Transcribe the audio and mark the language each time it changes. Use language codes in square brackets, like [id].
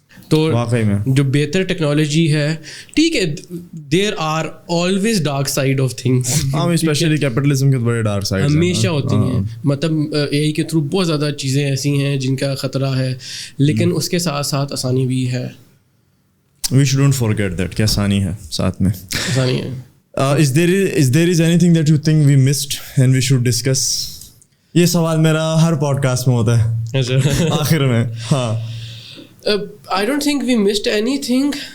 [ur] تو جو بہتر ٹیکنالوجی ہے, ٹھیک ہے, [en] there are always dark side of things, [ur] especially capitalism کے بڑے ڈارک سائڈ ہمیشہ ہوتی ہیں. مطلب AI کے تھرو بہت زیادہ چیزیں ایسی ہیں جن کا خطرہ ہے, لیکن اس کے ساتھ ساتھ آسانی بھی ہے. [en] we should not forget that [ur] کہ آسانی ہے, ساتھ میں آسانی ہے. [en] Is there anything that you think we missed and we should discuss? [ur] یہ سوال میرا ہر پوڈ کاسٹ میں ہوتا ہے آخر میں. ہاں, [en] I don't think we missed anything.